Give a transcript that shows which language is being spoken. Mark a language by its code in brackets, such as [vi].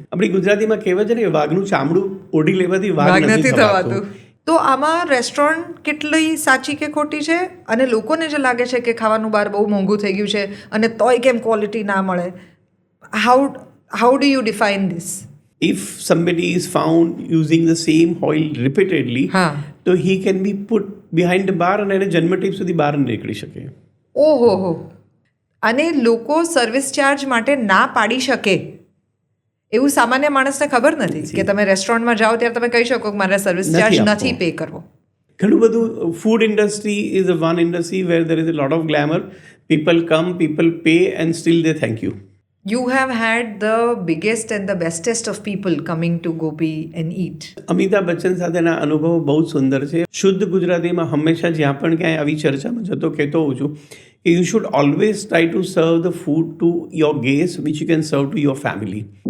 [gu] આપણી ગુજરાતીમાં કહેવાય છે ને, વાઘનું ચામડું ઓઢી લેવાથી વાઘ નથી થવાતું. તો આમાં રેસ્ટોરન્ટ કેટલી સાચી કે ખોટી છે? અને લોકોને જે લાગે છે કે ખાવાનું બહાર બહુ મોંઘું થઈ ગયું છે અને તોય કેમ ક્વોલિટી ના મળે, [en] How do you define this? If somebody is found using the same oil repeatedly, [gu] તો [en] he can be put behind the bar [gu] અને એને જન્મટીપ સુધી બહાર નીકળી શકે. ઓહો. અને લોકો સર્વિસ ચાર્જ માટે ના પાડી શકે એવું સામાન્ય માણસને ખબર નથી કે તમે રેસ્ટોરન્ટમાં જાઓ ત્યારે તમે કહી શકો કે મારે સર્વિસ ચાર્જ નથી પે કરવો. ઘણું બધું [en] Food industry is a one industry where there is a lot of glamour. People come, people pay and still they thank you. You have had the biggest and the bestest of people coming to Gopi and eat. [gu] Amitabh Bachchan સાથેના અનુભવો બહુ સુંદર છે. શુદ્ધ ગુજરાતીમાં હંમેશા જ્યાં પણ ક્યાંય આવી ચર્ચામાં જતો કહેતો હોઉં છું કે [en] You should always try to serve the food to your guest which you can serve to your family.